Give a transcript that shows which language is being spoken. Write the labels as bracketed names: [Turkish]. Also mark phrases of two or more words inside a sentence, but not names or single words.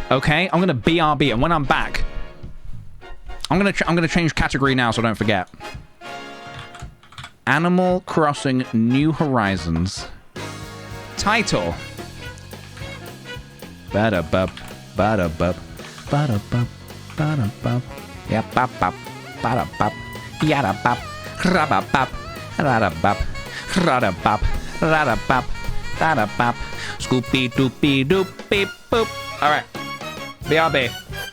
[English] Okay, I'm gonna BRB, and when I'm back, I'm gonna change category now, so don't forget. Animal Crossing New Horizons. Title: Ba-da-bup, ba-da-bup, ba-da-bup, ba-da-bup. Yeah, bop, bop, ba-da-bup, yada-bup, ra-ba-bup, ra-da-bup, ra-da-bup, ra-da-bup, da-da-bup, scoopy-doopy-doop, beep, boop. All right. BRB.